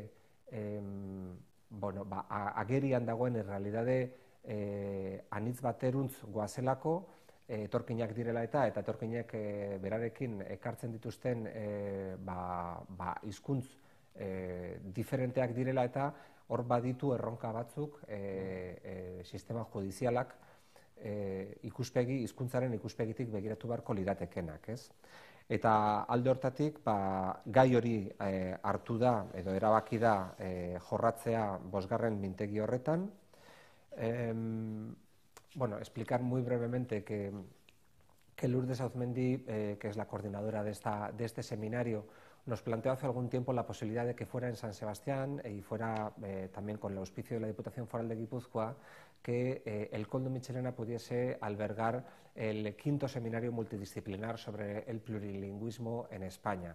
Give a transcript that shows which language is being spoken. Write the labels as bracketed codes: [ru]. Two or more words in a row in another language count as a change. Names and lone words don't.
[eu] agerian dagoen errealidade anitz bateruntz goazelako, etorkinak direla eta etorkinek berarekin ekartzen dituzten hizkuntz diferenteak direla eta hor baditu erronka batzuk sistema judizialak hizkuntzaren ikuspegitik begiratu beharko liratekenak, ez? Eta alde hortatik, gai hori hartu da edo erabaki da jorratzea bosgarren mintegi horretan. [es] Explicar muy brevemente que Lourdes Auzmendi, que es la coordinadora de este seminario, nos planteó hace algún tiempo la posibilidad de que fuera en San Sebastián y fuera también con el auspicio de la Diputación Foral de Guipúzcoa, que el Koldo Mitxelena pudiese albergar el 5º seminario multidisciplinar sobre el plurilingüismo en España.